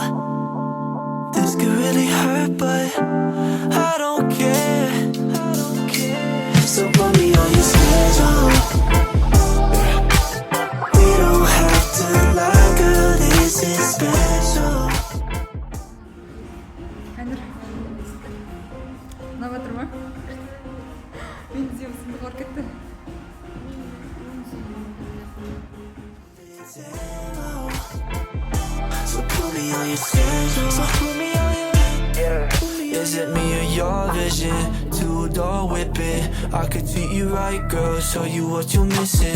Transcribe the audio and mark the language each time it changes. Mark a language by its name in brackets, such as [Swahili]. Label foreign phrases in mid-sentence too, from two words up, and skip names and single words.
[English] This could really hurt, but I don't care. I don't care. So put me on your schedule. We don't have to lie, girl, this is special. [Kazakh] Ұнап жатыр ма? Мен де осында қалып кетті. [English] So put me on your schedule. So put me on your. Is it me or your vision? Two-door whipping. I could treat you right, girl. Show you what you're missing.